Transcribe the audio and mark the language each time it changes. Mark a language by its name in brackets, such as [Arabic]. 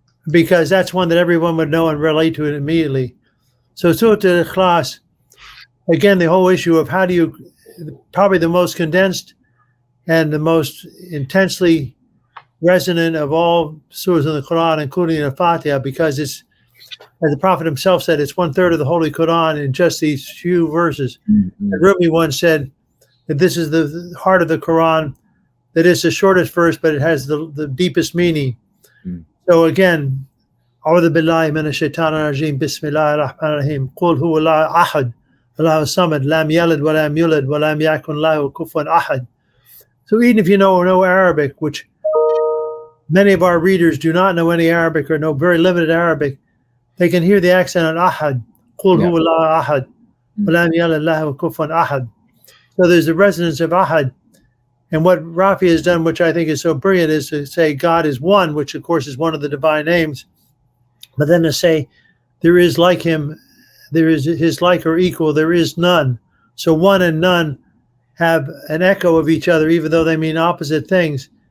[English] Because that's one that everyone would know and relate to it immediately. So Surah Al-Ikhlas, again, the whole issue of how do you, probably the most condensed and the most intensely resonant of all surahs in the Quran, including the Fatiha, because it's, as the Prophet himself said, it's 1/3 of the Holy Quran in just these few verses. And Rumi once said that this is the heart of the Quran, that it's the shortest verse, but it has the deepest meaning. So again, [Arabic] أعوذ بالله من الشيطان الرجيم بسم الله الرحمن الرحيم قل هو الله أحد الله الصمد لم يلد ولم يولد ولم يكن له كفوا أحد. [English] So even if you know no Arabic, which many of our readers do not know any Arabic or know very limited Arabic, they can hear the accent on Ahad. [Arabic] قل هو الله أحد ولم يلد له كفوا أحد. [English] So there's the resonance of Ahad. And what Rafey has done, which I think is so brilliant, is to say God is one, which of course is one of the divine names, but then to say there is like him, there is his like or equal, there is none. So one and none have an echo of each other, even though they mean opposite things.